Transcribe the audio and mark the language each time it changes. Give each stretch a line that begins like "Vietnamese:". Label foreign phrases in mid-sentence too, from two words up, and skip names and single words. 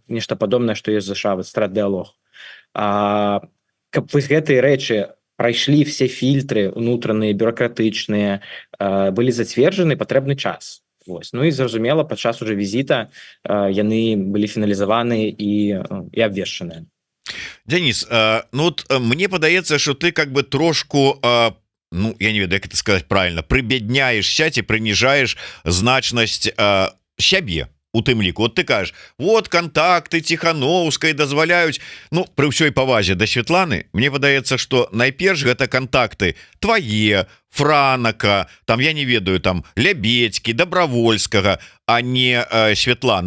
Belarusian: Нешта падобнае, што ёсць ЗША, стратдыалог. Каб вось гэтыя рэчы прайшлі все фільтры унутраныя, бюракратычныя, былі зацверджаны, патрэбны час. Вось. Ну і зразумела, падчас уже візіта яны былі фіналізаваны і абвешчаныя. Денис,
Russian: ну вот мне
Belarusian: падаецца,
Russian: что ты как бы трошку, ну
Belarusian: я не ведаю, як
Russian: это сказать правильно,
Belarusian: прыбядняешься ці прыніжаеш значнасць сябе у тым ліку. Вот ты кажаш, вот контакты Ціхановскай дазваляюць, ну пры ўсёй павазе да Святланы, мне падаецца, что найперш гэта контакты твае, Франака, там я не ведаю, там Лябедзькі, Добровольскага, а не Святланы.